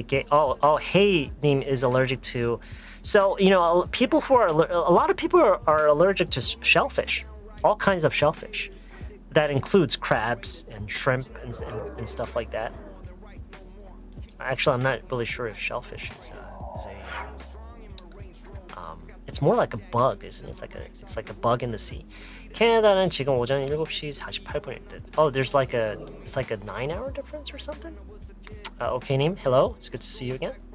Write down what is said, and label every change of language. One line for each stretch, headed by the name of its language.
English: Oh, hey, Nim is allergic to. So a lot of people are allergic to shellfish, all kinds of shellfish. That includes crabs and shrimp and stuff like that. Actually, I'm not really sure if shellfish is a. It's more like a bug, isn't it? It's like a bug in the sea.
Korean: 캐나다는 지금 오전 7시 48분일 듯.
English: Oh, it's like a 9-hour difference or something? Okay, 님, hello. It's good to see you again.